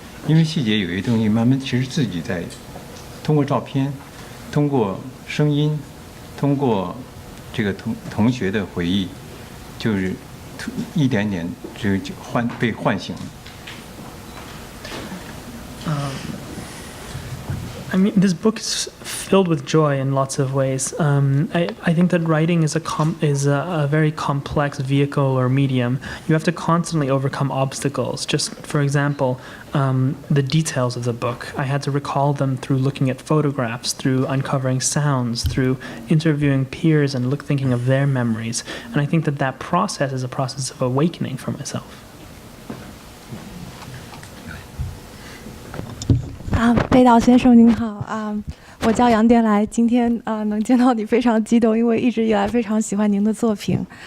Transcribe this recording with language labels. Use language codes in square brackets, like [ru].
[zh] 因为细节有些东西，慢慢其实自己在通过照片、通过声音、通过这个同学的回忆，就是一点点就被唤醒。 [en] I mean, this book is filled with joy in lots of ways. I think that writing is a very complex vehicle or medium. You have to constantly overcome obstacles. Just for example, the details of the book. I had to recall them through looking at photographs, through uncovering sounds, through interviewing peers and thinking of their memories. And I think that process is a process of awakening for myself. [zh] 贝岛先生您好我叫杨蝶来，今天能见到你非常激动，因为一直以来非常喜欢您的作品。